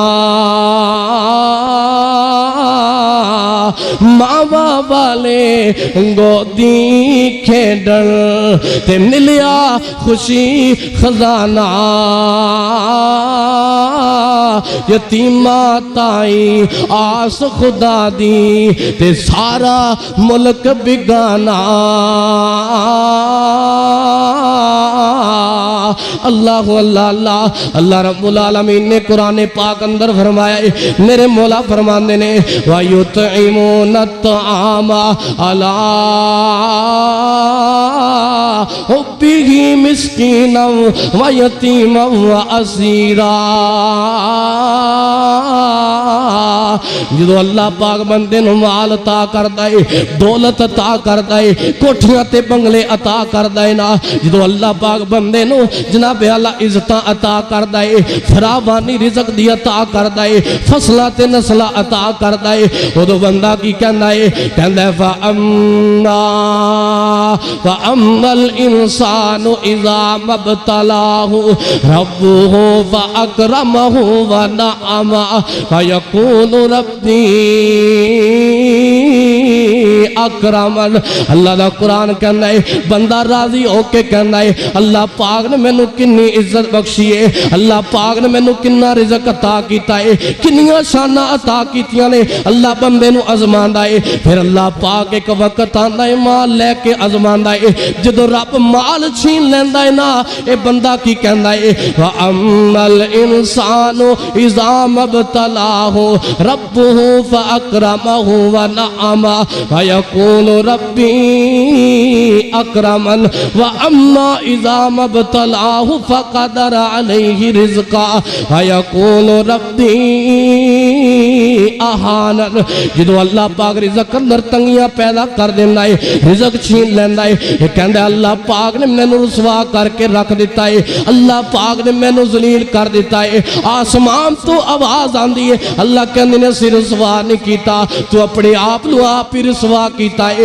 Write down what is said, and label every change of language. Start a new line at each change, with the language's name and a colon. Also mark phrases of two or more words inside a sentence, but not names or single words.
Punjabi: ماما والے گودی کھیڈن تے ملیا خوشی خزانہ. یتیماں تائیں آس خدا دی تے سارا ملک بیگانہ. اللہ اللہ اللہ اللہ رب العالمین نے قرآن پاک اندر فرمایا ہے، میرے مولا فرماتے نے
Arabic: ويطعمون الطعام على حبه مسكينا و يتيما و أسيرا.
Punjabi: جو اللہ پاک بندے نوں مال عطا کردا ہے، دولت عطا کردا ہے، کوٹھیاں تے بنگلے عطا کردا ہے نا، جو اللہ پاک بندے نوں جناب اعلیٰ عزتاں عطا کردا ہے، فراوانی رزق دی عطا کردا ہے، فصلاں تے نسلاں عطا کردا ہے، اودوں بندہ کی کہندا ہے، کہندا ہے
Arabic: فأما الإنسان إذا ما ابتلاه ربه فأكرمه و نعمه فيقول ربي أكرمن.
Punjabi: اللہ دا قرآن کہنا ہے، بندہ راضی ہو کے کہنا ہے، اللہ پاک نے مینوں کنی عزت بخشی ہے، اللہ پاک نے مینوں کنا رزق عطا کیتا ہے، کنیاں شاناں عطا کیتیاں نے. اللہ بندے نوں آزماندا ہے، پھر اللہ پاک اک وقت آندا ہے مال لے کے آزماندا ہے. جدوں رب مال چھین لیندا ہے نا، یہ بندہ کی کہندا ہے,
Arabic: و أما الإنسان إذا ما ابتلاه ربه فأكرمه و نعمه فيقول ربي أكرمن و أما إذا ما ابتلاه فقدر عليه رزقه فيقول ربي أهانن.
Punjabi: جدوں اللہ پاک رزق اندر تنگیاں پیدا کر دیندا ہے، رزق چھین لیندا ہے، یہ کہندا اللہ پاک نے مینوں رسوا کر کے رکھ دتا ہے، اللہ پاک نے مینوں ذلیل کر دتا ہے. آسمان توں آواز آندی ہے، اللہ کہندے نے سر رسوا نہیں کیتا، تو اپنے آپ نوں آپ ہی رسوا کیتا ہے.